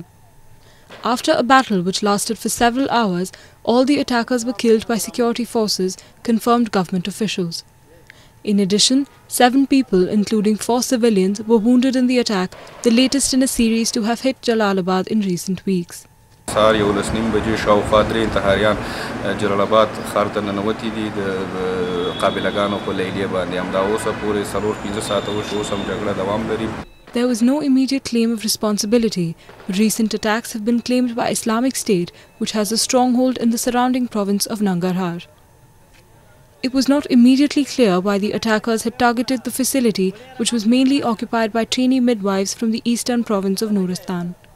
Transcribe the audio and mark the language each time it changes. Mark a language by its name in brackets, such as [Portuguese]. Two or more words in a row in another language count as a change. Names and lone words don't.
[English] After a battle which lasted for several hours, all the attackers were killed by security forces, confirmed government officials. In addition, 7 people, including 4 civilians, were wounded in the attack, the latest in a series to have hit Jalalabad in recent weeks. [Pashto] صار يولس نیم بجې شاوخوا 3 انتحاریان جلال آباد ښار ته ننوتي دي د قابلګانو په لیلیه باندې. همدا اوسه پورې 4-5 ساعته وشو، اوس هم جګړه دوام لري. [English] There was no immediate claim of responsibility, but recent attacks have been claimed by Islamic State, which has a stronghold in the surrounding province of Nangarhar. It was not immediately clear why the attackers had targeted the facility, which was mainly occupied by trainee midwives from the eastern province of Nuristan.